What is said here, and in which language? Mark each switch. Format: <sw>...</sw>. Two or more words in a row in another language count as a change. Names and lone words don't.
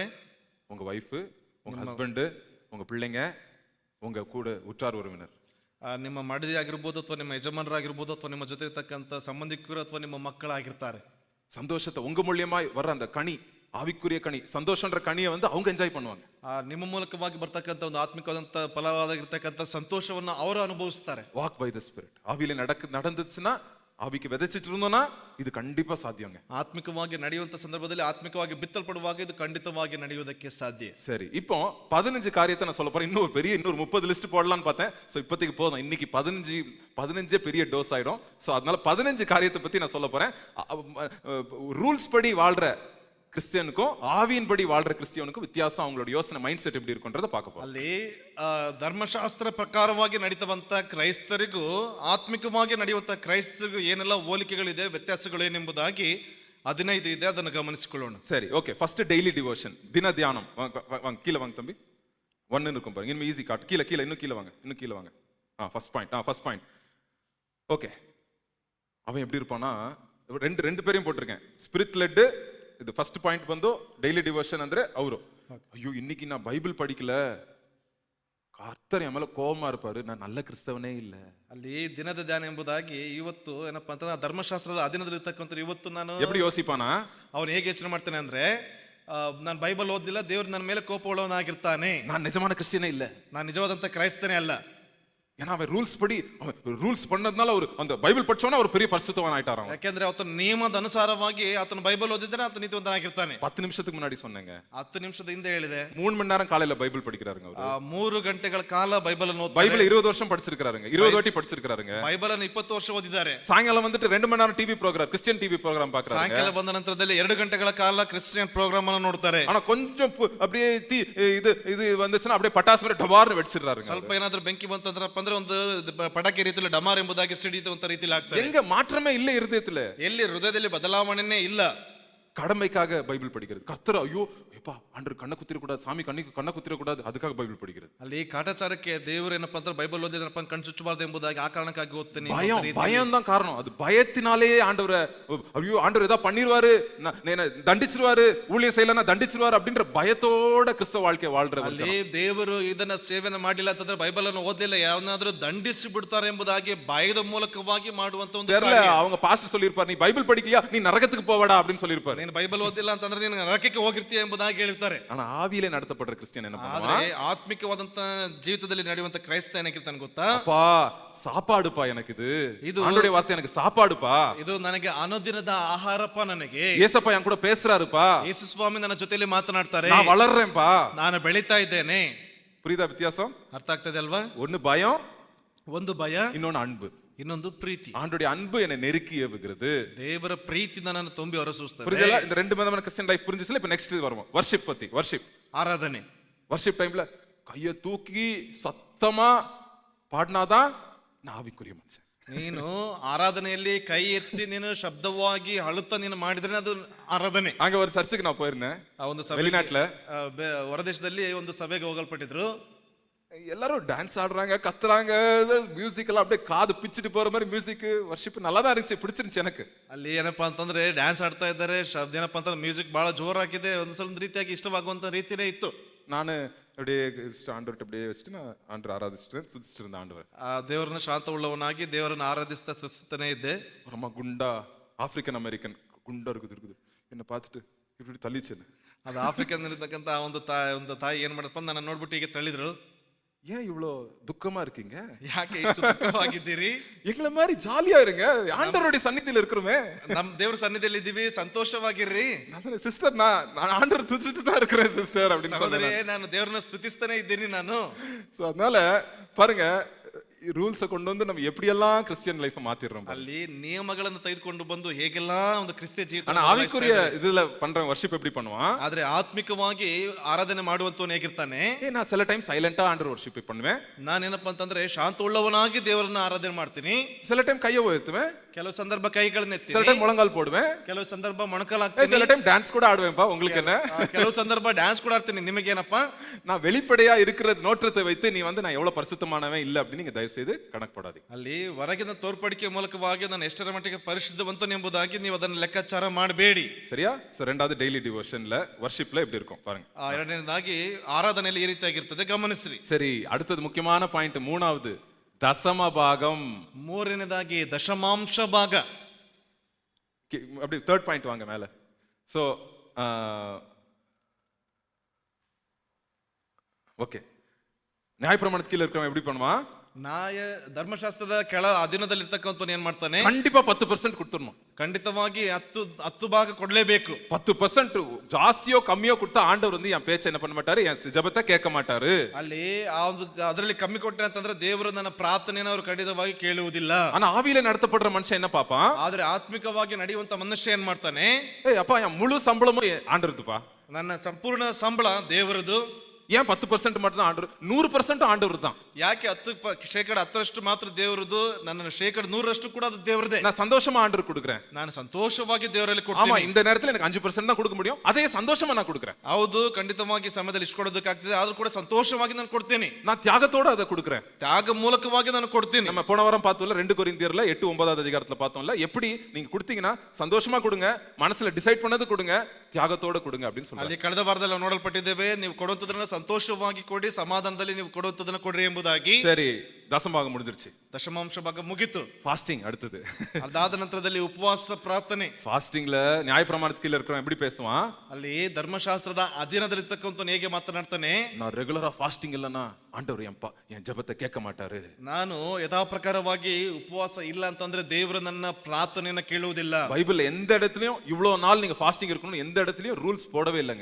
<ta>உங்க வைஃப், உங்க ஹஸ்பண்ட், உங்க பிள்ளைங்க, உங்க கூட உற்றார் உறவினர்.</ta> <kn>ನಿಮ್ಮ ಮಡದಿ ಆಗಿರ್ಬೋದು, ಅಥವಾ ನಿಮ್ಮ ಯಜಮಾನರಾಗಿರ್ಬೋದು, ಅಥವಾ ನಿಮ್ಮ ಜೊತೆ ಇರ್ತಕ್ಕಂಥ ಸಂಬಂಧಿಕರು, ಅಥವಾ ನಿಮ್ಮ ಮಕ್ಕಳಾಗಿರ್ತಾರೆ.</kn> <ta>சந்தோஷத்தை உங்க மூலியமா வர்ற அந்த கனி, ஆவிக்குரிய கனி, சந்தோஷன்ற கனியை வந்து அவங்க என்ஜாய் பண்ணுவாங்க.</ta> <kn>ನಿಮ್ಮ ಮೂಲಕವಾಗಿ ಬರ್ತಕ್ಕಂಥ ಒಂದು ಆತ್ಮಿಕವಾದಂತ ಫಲವಾಗಿರ್ತಕ್ಕಂಥ ಸಂತೋಷವನ್ನ ಅವರು ಅನುಭವಿಸ್ತಾರೆ.</kn> <en>walk by the spirit.</en> <ta>ஆவியில நடந்துச்சுன்னா, ஆவிக்கு விதைச்சிட்டு இருந்தோம்னா இது கண்டிப்பா சாத்தியங்க.</ta> <kn>ಆತ್ಮಿಕವಾಗಿ ನಡೆಯುವಂತ ಸಂದರ್ಭದಲ್ಲಿ ಆತ್ಮಿಕವಾಗಿ ಬಿತ್ತಲ್ಪಡುವಾಗ ಇದು ಖಂಡಿತವಾಗಿ ನಡೆಯುವುದಕ್ಕೆ ಸಾಧ್ಯ.</kn> <ta>சரி, இப்போ 15 காரியத்தை நான் சொல்ல போறேன். இன்னொரு 30 லிஸ்ட் போடலாம்னு பார்த்தேன். சோ இப்போதைக்கு போதும். இன்னைக்கு 15 பெரிய டோஸ் ஆயிடும். சோ அதனால 15 காரியத்தை பத்தி நான் சொல்ல போறேன். ரூல்ஸ் படி வாழ்ற கிறிஸ்டியனுக்கும் ஆவியின்படி வாழ்ற கிறிஸ்டியனுக்கும் வித்தியாசம், அவங்களோட யோசனை,</ta> <en>mind set</en> <ta>எப்படி இருக்குன்றத பார்க்க போறோம்.</ta> <kn>ಅಲ್ಲಿ ಧರ್ಮಶಾಸ್ತ್ರ ಪ್ರಕಾರವಾಗಿ ನಡೀತವಂತ ಕ್ರೈಸ್ತರಿಗೂ ಆತ್ಮಿಕವಾಗಿ ನಡೆಯುವಂತ ಕ್ರೈಸ್ತರಿಗೂ ಏನೆಲ್ಲ ಹೋಲಿಕೆಗಳಿದೆ, ವ್ಯತ್ಯಾಸಗಳೇನೆಂಬುದಾಗಿ 15 ಇದೆ, ಅದನ್ನು ಗಮನಿಸಿಕೊಳ್ಳೋಣ.</kn> <ta>சரி, ஓகே.</ta> <en>first daily devotion,</en> <ta>தின தியானம். வாங்க கீழே வாங்க தம்பி. 1 இருக்கும் பாருங்க. இன்னும் ஈஸி காட். கீழே இன்னும் கீழே வாங்க.</ta> <en>first point.</en> <ta>ஓகே. அவன் எப்படி இருப்பானா, ரெண்டு பேரையும் போட்டிருக்கேன்.</ta> <en>spirit led.</en> <kn>ಇದು</kn> <en>first point</en> <kn>ಬಂದು</kn> <en>daily devotion</en> <kn>ಅಂದ್ರೆ ಅವರು, ಅಯ್ಯೋ</kn> <ta>இன்னைக்கு நான் பைபிள் படிக்கல,</ta> <kn>ಕರ್ತರ್ ಆಮೇಲೆ ಕೋಪ இருப்பாரு, ನಾನು நல்ல ಕ್ರಿಸ್ತವನೇ ಇಲ್ಲ. ಅಲ್ಲಿ ದಿನದ ಧ್ಯಾನ ಎಂಬುದಾಗಿ ಇವತ್ತು ಏನಪ್ಪಾ ಅಂತ ಧರ್ಮಶಾಸ್ತ್ರದ ಅಧೀನದಲ್ಲಿ ಇರ್ತಕ್ಕಂಥ ಇವತ್ತು ನಾನು</kn> <ta>எப்படி யோசிப்பானா,</ta> <kn>ಅವನು ಹೇಗೆ ಯೋಚನೆ ಮಾಡ್ತಾನೆ ಅಂದ್ರೆ, ನಾನು ಬೈಬಲ್ ಓದಿಲ್ಲ, ದೇವ್ರು ನನ್ನ ಮೇಲೆ ಕೋಪ ಉಳ್ಳವನಾಗಿರ್ತಾನೆ,</kn> <ta>நான் நிஜமான கிறிஸ்டியனே இல்ல,</ta> <kn>ನಾನು ನಿಜವಾದಂತ ಕ್ರೈಸ್ತನೇ ಅಲ್ಲ.</kn> <ta>ஏன்னா அவன் ரூல்ஸ் பண்ணதுனால அவர் அந்த பைபிள் படிச்சவனா ஒரு பெரிய பரிசுத்தவான் ஆயிட்டாராம்.</ta> <kn>ಯಾಕೆಂದ್ರೆ ಆತನ ನಿಯಮದ ಅನುಸಾರವಾಗಿ ಆತನ ಬೈಬಲ್ ಓದಿದ್ರೆ ಆತ ನೀತಿವಂತನಾಗಿರ್ತಾನೆ.</kn> <ta>10 ನಿಮಿಷத்துக்கு முன்னாடி சொன்னேங்க,</ta> <kn>10 ನಿಮಿಷದ ಹಿಂದೆ ಹೇಳಿದೆ,</kn> <ta>3 மணி நேரம் காலையில பைபிள் படிக்கிறாருங்க அவரு.</ta> <kn>3 ಗಂಟೆಗಳ ಕಾಲ ಬೈಬಲ್ ಅನ್ನು ಓದ್ತಾರೆ.</kn> <ta>பைபிள் 20 வருஷம் படிச்சிருக்காருங்க, 20 வாட்டி படிச்சிருக்காருங்க.</ta> <kn>ಬೈಬಲ್ ಅನ್ನು 20 ವರ್ಷ ಓದಿದ್ದಾರೆ.</kn> <ta>சாயங்காலம் வந்துட்டு 2 மணி நேரம்</ta> <en>TV program, Christian TV program</en> <ta>பார்க்கறாங்க.</ta> <kn>ಸಾಯಂಕಾಲ ಬಂದ ನಂತರದಲ್ಲಿ 2 ಗಂಟೆಗಳ ಕಾಲ</kn> <en>Christian program</en> <kn>ಅನ್ನು ನೋಡ್ತಾರೆ.</kn> <ta>ஆனா கொஞ்சம் அப்படியே இது வந்துச்சுன்னா அப்படியே பட்டாசு மாதிரி டபார்னு வெடிச்சிடுறாருங்க.</ta> <kn>ಸ್ವಲ್ಪ ಏನಾದ್ರೂ ಬೆಂಕಿ ಬಂತಂದ್ರಪ್ಪ ಅಂದ್ರೆ ಒಂದು ಪಟಾಕಿ ರೀತಿಯಲ್ಲಿ ಡಮಾರ್ ಎಂಬುದಾಗಿ ಸಿಡಿಯುವಂತ ರೀತಿಯಲ್ಲಿ ಆಗ್ತದೆ.</kn> <ta>எங்க மாற்றமே இல்ல இருதயத்துல,</ta> <kn>ಎಲ್ಲಿ ಹೃದಯದಲ್ಲಿ ಬದಲಾವಣೆನೇ ಇಲ್ಲ.</kn> <ta>கடமைக்காக பைபிள் படிக்கிறது. கர்த்தர் ஐயோ எப்பா ஆண்டவர் கண்ணை குத்திர கூடாது, சாமி கண்ணை குத்திர கூடாது, அதுக்காக பைபிள் படிக்கிறது.</ta> <kn>ಅಲ್ಲಿ ಕಾಟಾಚಾರಕ್ಕೆ ದೇವರು ಏನಪ್ಪಾ ಅಂದ್ರೆ ಬೈಬಲ್ ಓದಿದ್ರಪ್ಪ ಕಣ್ ಚುಚ್ಚಬಾರದು ಎಂಬುದಾಗಿ ಆ ಕಾರಣಕ್ಕಾಗಿ ಓದ್ತೀನಿ.</kn> <ta>பயம் தான் காரணம். அது பயத்தினாலே ஆண்டவரை ஐயோ ஆண்டவர் ஏதாவது பண்ணிடுவாரு, தண்டிச்சிருவாரு, ஊழியம் செய்யலன்னா தண்டிச்சிருவாரு அப்படின்ற பயத்தோட கிறிஸ்தவ வாழ்க்கை வாழ்ற.</ta> <kn>ಅಲ್ಲಿ ದೇವರು ಇದನ್ನ ಸೇವನೆ ಮಾಡಿಲ್ಲ ಅಂತಂದ್ರೆ ಬೈಬಲ್ ಅನ್ನು ಓದಿಲ್ಲ, ಯಾವನಾದ್ರೂ ದಂಡಿಸಿ ಬಿಡ್ತಾರೆ ಎಂಬುದಾಗಿ ಭಯದ ಮೂಲಕವಾಗಿ ಮಾಡುವಂತ ಒಂದು</kn> <ta>தெரியல. அவங்க பாஸ்டர் சொல்லிருப்பாரு, நீ பைபிள் படிக்கலையா நீ நரகத்துக்கு போவடா அப்படின்னு சொல்லிருப்பாரு.</ta> <kn>ನೀನು ಬೈಬಲ್ ಓದಿಲ್ಲ ಅಂತಂದ್ರೆ ನೀನು ನರಕಕ್ಕೆ ಹೋಗಿರ್ತೀಯ ಎಂಬುದಾಗಿ ಹೇಳಿರ್ತಾರೆ.</kn> <ta>ஆனா ஆவியிலே நடத்தப்படுற கிறிஸ்டியன் என்ன</ta> <kn>ಆದ್ರೆ</kn> <ta>பண்ணுவான்,</ta> <kn>ಆತ್ಮಿಕವಾದಂತ ಜೀವಿತದಲ್ಲಿ ನಡೆಯುವಂತ ಕ್ರೈಸ್ತ ಏನಾಗಿರ್ತಾನೆ ಗೊತ್ತಾ,</kn> <ta>அப்பா சாப்பாடுப்பா, எனக்கு இது ஆண்டவருடைய வார்த்தை, எனக்கு சாப்பாடுப்பா,</ta> <kn>ಇದು ನನಗೆ ಅನುದಿನದ ಆಹಾರಪ್ಪ, ನನಗೆ</kn> <ta>ஏசப்பா என் கூட பேசுறாருப்பா,</ta> <kn>ಯೇಸು ಸ್ವಾಮಿ ನನ್ನ ಜೊತೆಯಲ್ಲಿ ಮಾತನಾಡ್ತಾರೆ,</kn> <ta>நான் வளர்றேன்ப்பா.</ta> <kn>ನಾನು ಬೆಳೀತಾ ಇದ್ದೇನೆ.</kn> <ta>புரியுதா வித்தியாசம்?</ta> <kn>ಅರ್ಥ ಆಗ್ತದೆ ಅಲ್ವಾ?</kn> <ta>ஒன்னு பயம்,</ta> <kn>ಒಂದು ಭಯ,</kn> <ta>இன்னொன்னு அன்பு.</ta> <kn>ಇನ್ನೊಂದು ಪ್ರೀತಿ.</kn> <ta>ஆண்டவருடைய அன்பு என்னை நெருக்கி ஏவுகிறது.</ta> <kn>ದೇವರ ಪ್ರೀತಿ ನನ್ನನ್ನು ತುಂಬಿ ಹೊರಸೂಸ್ತದೆ.</kn> <ta>புரியுதா? இந்த ரெண்டு விதமான</ta> <en>Christian life</en> <ta>புரிஞ்சுச்சுல. இப்ப நெக்ஸ்ட் வருவோம் வர்ஷிப் பத்தி.</ta> <kn>ಆರಾಧನೆ.</kn> <en>worship time</en> <ta>கையை தூக்கி சத்தமா பாடினாதான் நான் ஆவிக்குரிய மனுஷன்.</ta> <kn>ನೀನು ಆರಾಧನೆಯಲ್ಲಿ ಕೈ ಎತ್ತಿ ನೀನು ಶಬ್ದವಾಗಿ ಅಳುತ್ತಾ ನೀನು ಮಾಡಿದ್ರೆ ಅದು ಆರಾಧನೆ.</kn> <ta>அங்க ஒரு சர்ச்சுக்கு நான் போயிருந்தேன்,</ta> <kn>ಆ ಒಂದು ಸಭೆ</kn> <ta>வெளிநாட்டுல.</ta> <kn>ಹೊರದೇಶದಲ್ಲಿ ಒಂದು ಸಭೆಗೆ ಹೋಗಲ್ಪಟ್ಟಿದ್ರು.</kn> <ta>எல்லாரும் டான்ஸ் ஆடுறாங்க, கத்துறாங்க, மியூசிக் எல்லாம் அப்படியே காது பிச்சுட்டு போற மாதிரி</ta> <en>music worship</en> <ta>நல்லா தான் இருந்துச்சு, பிடிச்சிருந்துச்சு எனக்கு.</ta> <kn>ಅಲ್ಲಿ ಏನಪ್ಪಾ ಅಂತಂದ್ರೆ ಡ್ಯಾನ್ಸ್ ಆಡ್ತಾ ಇದ್ದಾರೆ, ಶಬ್ದ ಏನಪ್ಪಾ ಅಂತಂದ್ರೆ ಮ್ಯೂಸಿಕ್ ಬಹಳ ಜೋರಾಗಿದೆ, ಒಂದು ರೀತಿಯಾಗಿ ಇಷ್ಟವಾಗುವಂತ ರೀತಿನೇ ಇತ್ತು.</kn> <ta>ನಾನು அப்படியே ஆண்டவர்கிட்ட அப்படியே வச்சுட்டு நான் ஆண்டவர் ஆராதிச்சுட்டு சுத்திட்டு இருந்தேன் ஆண்டவர்.</ta> <kn>ಆ ದೇವರನ್ನ ಶಾಂತ ಉಳ್ಳವನಾಗಿ ದೇವರನ್ನ ಆರಾಧಿಸ್ತಾ ಸುತ್ತಾನೆ ಇದ್ದೆ.</kn> <ta>ரொம்ப குண்டா</ta> <en>African American</en> <ta>குண்டா இருக்குது என்ன பார்த்துட்டு இப்படி தள்ளிச்சு என்ன.</ta> <kn>ಅದು ಆಫ್ರಿಕನ್ ಇರ್ತಕ್ಕಂತ ಒಂದು ತಾಯಿ ಏನ್ ಮಾಡಪ್ಪ ನನ್ನ ನೋಡ್ಬಿಟ್ಟು ಈಗ ತಳ್ಳಿದ್ರು.</kn> <ta>ஏன் இவ்வளோ துக்கமா இருக்கீங்க,</ta> <kn>ಯಾಕೆ ಇಷ್ಟು ದುಃಖವಾಗಿದ್ದೀರಿ,</kn> <ta>எங்களை மாதிரி ஜாலியா இருங்க, ஆண்டவருடைய சந்நிதியில இருக்கிறோமே,</ta> <kn>ನಮ್ ದೇವ್ರ ಸನ್ನಿಧಿಯಲ್ಲಿ ಇದೀವಿ, ಸಂತೋಷವಾಗಿರ್ರಿ.</kn> <ta>நான் சிஸ்டர் நான் ஆண்டவர் துதிச்சுட்டு தான் இருக்கிறேன் சிஸ்டர் அப்படின்னு</ta> <kn>ಸಹೋದರಿ, ನಾನು ದೇವ್ರನ್ನ ಸ್ತುತಿಸ್ತಾನೆ ಇದ್ದೀನಿ ನಾನು.</kn> <ta>சோ அதனால பாருங்க ರೂಲ್ಸ್ கொண்டு வந்து நம்ம எப்படியெல்லாம்</ta> <en>Christian life</en> <ta>மாத்திடுறோம்.</ta> <kn>ಅಲ್ಲಿ ನಿಯಮಗಳನ್ನು ತೆಗೆದುಕೊಂಡು ಬಂದು ಹೇಗೆಲ್ಲ ಒಂದು ಕ್ರಿಸ್ತಿಯ ಜೀವಿತ.</kn> <ta>ஆனா ஆவிக்குரிய இதுல பண்றவன் வர்ஷிப் எப்படி பண்ணுவான்,</ta> <kn>ಆದ್ರೆ ಆತ್ಮಿಕವಾಗಿ ಆರಾಧನೆ ಮಾಡುವಂತವನು ಹೇಗಿರ್ತಾನೆ.</kn> <ta>நான் சில டைம் சைலண்டா ஆண்டவர் வர்ஷிப் பண்ணுவேன்.</ta> <kn>ನಾನೇನಪ್ಪ ಅಂತಂದ್ರೆ ಶಾಂತ ಉಳ್ಳವನಾಗಿ ದೇವರನ್ನ ಆರಾಧನೆ ಮಾಡ್ತೀನಿ.</kn> <ta>சில டைம் கையை உயர்த்துவேன்,</ta> <kn>ಕೆಲವು ಸಂದರ್ಭ ಕೈಗಳನ್ನ ಎತ್ತಿ,</kn> <ta>சில டைம் முழங்கால் போடுவேன்,</ta> <kn>ಕೆಲವು ಸಂದರ್ಭ ಮೊಣಕಾಲಾಗ್ತೀನಿ,</kn> <ta>சில டைம் டான்ஸ் கூட ஆடுவேன்ப்பா. உங்களுக்கு என்ன?</ta> <kn>ಕೆಲವು ಸಂದರ್ಭ ಡ್ಯಾನ್ಸ್ ಕೂಡ ಆಡ್ತೀನಿ. ನಿಮಗೇನಪ್ಪ?</kn> <ta>நான் வெளிப்படையா இருக்கிற நோற்றத்தை வைத்து நீ வந்து நான் எவ்வளவு பரிசுத்தமானவன் இல்ல அப்படின்னு நீங்க தயவு செய்து கணக்கு போடாதீங்க.</ta> <kn>ಅಲ್ಲಿ ಹೊರಗಿನ ತೋರ್ಪಡಿಕೆ ಮೂಲಕವಾಗಿ ನಾನು ಎಷ್ಟರ ಮಟ್ಟಿಗೆ ಪರಿಶುದ್ಧವಂತನು ಎಂಬುದಾಗಿ ನೀವು ಅದನ್ನು ಲೆಕ್ಕಾಚಾರ ಮಾಡಬೇಡಿ.</kn> <ta>சரியா? சோ ரெண்டாவது</ta> <en>daily devotion</en> <ta>வர்ஷிப்ல எப்படி இருக்கும் பாருங்க.</ta> <kn>ಎರಡನೇದಾಗಿ ಆರಾಧನೆಯಲ್ಲಿ ಈ ರೀತಿಯಾಗಿರ್ತದೆ, ಗಮನಿಸ್ರಿ.</kn> <ta>சரி, அடுத்தது முக்கியமான பாயிண்ட் மூணாவது தசம பாகம்.</ta> <kn>ಮೂರನೇದಾಗಿ ದಶಮಾಂಶ ಭಾಗ.</kn> <ta>அப்படி</ta> <en>third point</en> <ta>வாங்க மேல. சோ ஓகே, நியாயப்பிரமாணத்துக்கு கீழ இருக்கிறவன் எப்படி பண்ணுவான்?</ta> <kn>ಧರ್ಮಶಾಸ್ತ್ರದ ಕೆಳ ಅಧೀನದಲ್ಲಿರ್ತಕ್ಕಂಥವ್ನು ಏನ್ ಮಾಡ್ತಾನೆ?</kn> <ta>கண்டிப்பா 10% கொடுத்துடணும்.</ta> <kn>ಖಂಡಿತವಾಗಿ 10 ಭಾಗ ಕೊಡ್ಲೇಬೇಕು. 10% ಜಾಸ್ತಿಯೋ ಕಮ್ಮಿಯೋ ಕೊಡ್ತಾ</kn> <ta>ಆಂಡவர் வந்து என் பேச்ச என்ன பண்ண மாட்டாரு, என் ஜெபத்தை கேட்க மாட்டாரு.</ta> <kn>ಅಲ್ಲಿ ಅದರಲ್ಲಿ ಕಮ್ಮಿ ಕೊಟ್ಟರೆ ಅಂತಂದ್ರೆ ದೇವರು ನನ್ನ ಪ್ರಾರ್ಥನೆಯನ್ನು ಅವರು ಖಂಡಿತವಾಗಿ ಕೇಳುವುದಿಲ್ಲ.</kn> <ta>ஆனா ஆவியில நடத்தப்படுற மனுஷன் என்ன பாப்பான்?</ta> <kn>ಆದ್ರೆ ಆತ್ಮಿಕವಾಗಿ ನಡೆಯುವಂತ ಮನುಷ್ಯ ಏನ್ ಮಾಡ್ತಾನೆ?</kn> <ta>ஏய் அப்பா, என் முழு சம்பளமும் ஆண்டவருதுப்பா,</ta> <kn>ನನ್ನ ಸಂಪೂರ್ಣ ಸಂಬಳ ದೇವರದು.</kn> <ta>ஏன் 10% மட்டும் தான் ஆண்டவர்? 100% ஆண்டவர் தான்.</ta> <kn>ಯಾಕೆ 10% ಮಾತ್ರ ದೇವರದು, ನನ್ನ 100% ಕೂಡ ಅದು ದೇವರದೇ.</kn> <ta>நான் சந்தோஷமா ஆண்டவர் கொடுக்கிறேன்,</ta> <kn>ನಾನು ಸಂತೋಷವಾಗಿ ದೇವರಲ್ಲಿ</kn> <ta>ஆமா</ta> <kn>ಕೊಡ್ತೀನಿ.</kn> <ta>இந்த நேரத்துல எனக்கு 5% தான் கொடுக்க முடியும், அதே சந்தோஷமா நான் கொடுக்கிறேன்.</ta> <kn>ಹೌದು, ಖಂಡಿತವಾಗಿ ಸಮಯದಲ್ಲಿ ಇಸ್ಕೊಡೋದಕ್ಕಾಗ್ತದೆ, ಆದ್ರೂ ಕೂಡ ಸಂತೋಷವಾಗಿ ನಾನು ಕೊಡ್ತೀನಿ.</kn> <ta>நான் தியாகத்தோட அதை கொடுக்கிறேன்.</ta> <kn>ತ್ಯಾಗ ಮೂಲಕವಾಗಿ ನಾನು ಕೊಡ್ತೀನಿ.</kn> <ta>நம்ம போன வாரம் பார்த்தோம்ல 2 கொரிந்தியர்ல 8-9 அதிகாரத்துல பார்த்தோம்ல, எப்படி நீங்க கொடுத்தீங்கன்னா சந்தோஷமா கொடுங்க, மனசுல டிசைட் பண்ணது கொடுங்க, தியாகத்தோட கொடுங்க அப்படின்னு சொல்றாங்க.</ta> <kn>ಅಲ್ಲಿ ಕಳೆದ ವಾರದಲ್ಲಿ ನಾವು ನೋಡಲ್ಪಟ್ಟಿದ್ದೇವೆ, ನೀವು ಕೊಡುವಂತದನ್ನ ಸಂತೋಷವಾಗಿ ಕೊಡಿ, ಸಮಾಧಾನದಲ್ಲಿ ನೀವು ಕೊಡುವಂತದನ್ನ ಕೊಡ್ರಿ ಎಂಬುದಾಗಿ.</kn> <ta>சரி, தசமபாகம் முடிஞ்சிருச்சு,</ta> <kn>ದಶಮಾಂಶ ಭಾಗ ಮುಗಿತು.</kn> <ta>ஃபாஸ்டிங் அடுத்தது.</ta> <kn>ಅದಾದ ನಂತರದಲ್ಲಿ ಉಪವಾಸ ಪ್ರಾರ್ಥನೆ.</kn> <ta>ஃபாஸ்டிங்ல நியாயப்பிரமாணத்துக்கு கீழ இருக்கிறவன் எப்படி பேசுவான்?</ta> <kn>ಅಲ್ಲಿ ಧರ್ಮಶಾಸ್ತ್ರದ ಅಧೀನದಲ್ಲಿರ್ತಕ್ಕಂಥವ್ನು ಹೇಗೆ ಮಾತನಾಡ್ತಾನೆ?</kn> <ta>நான்</ta> <en>regular fasting</en> <ta>இல்லனா ஆண்டவர் என் ஜெபத்தை கேட்க மாட்டாரு.</ta> <kn>ನಾನು ಯಥಾ ಪ್ರಕಾರವಾಗಿ ಉಪವಾಸ ಇಲ್ಲ ಅಂತಂದ್ರೆ ದೇವರು ನನ್ನ ಪ್ರಾರ್ಥನೆಯನ್ನ ಕೇಳುವುದಿಲ್ಲ.</kn> <ta>பைபிள்ல எந்த இடத்துலயும் இவ்வளவு நாள் நீங்க ஃபாஸ்டிங் இருக்கணும் எந்த இடத்துலயும் ரூல்ஸ் போடவே இல்லைங்க.</ta>